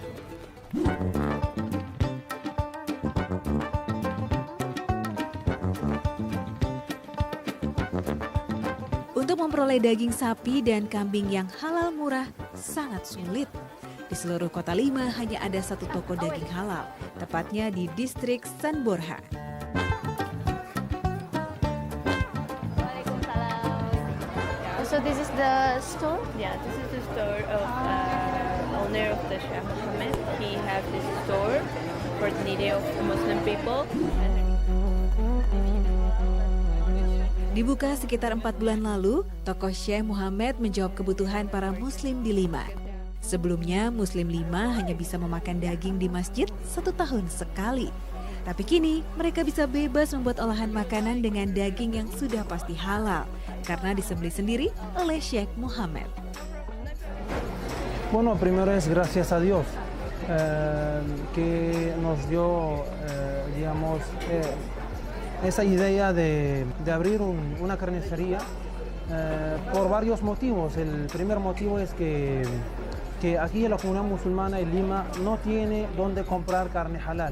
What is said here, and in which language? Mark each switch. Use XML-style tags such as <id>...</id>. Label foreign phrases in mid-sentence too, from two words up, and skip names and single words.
<id>Untuk memperoleh daging sapi dan kambing yang halal murah sangat sulit. Di seluruh kota Lima hanya ada 1 toko daging halal, tepatnya di distrik San Borja.</id> <en>So this is the store? Yeah, this is the store of owner of the Shah Mohammed. He have this store for the needy of Muslim people.</en> <id>Dibuka sekitar 4 bulan lalu, toko Syekh Muhammad menjawab kebutuhan para Muslim di Lima. Sebelumnya, Muslim Lima hanya bisa memakan daging di masjid 1 tahun sekali. Tapi kini, mereka bisa bebas membuat olahan makanan dengan daging yang sudah pasti halal, karena disembelih sendiri oleh Syekh Muhammad.</id> <es>Bueno, primero es gracias a Dios que nos dio, digamos, esa idea de abrir una carnicería por varios motivos. El primer motivo es que aquí la comunidad musulmana en Lima no tiene dónde comprar carne halal.</es>